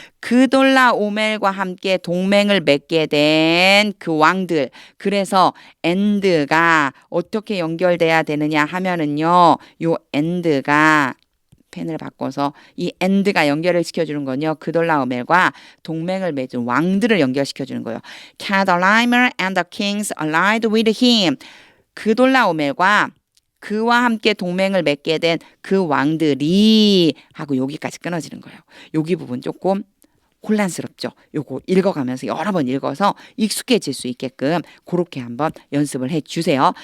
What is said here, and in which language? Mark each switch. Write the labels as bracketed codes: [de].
[ko] 그돌라오멜과 함께 동맹을 맺게 된 그 왕들. 그래서 and가 어떻게 연결돼야 되느냐 하면은요. 요 and가 펜을 바꿔서 이 and가 연결을 시켜주는 건요. 그돌라오멜과 동맹을 맺은 왕들을 연결시켜주는 거예요. [en] 캐덜라이머 and the kings allied with him. [ko] 그돌라오멜과 그와 함께 동맹을 맺게 된 그 왕들이 하고 여기까지 끊어지는 거예요. 여기 부분 조금 혼란스럽죠. 요거 읽어가면서 여러 번 읽어서 익숙해질 수 있게끔 그렇게 한번 연습을 해주세요.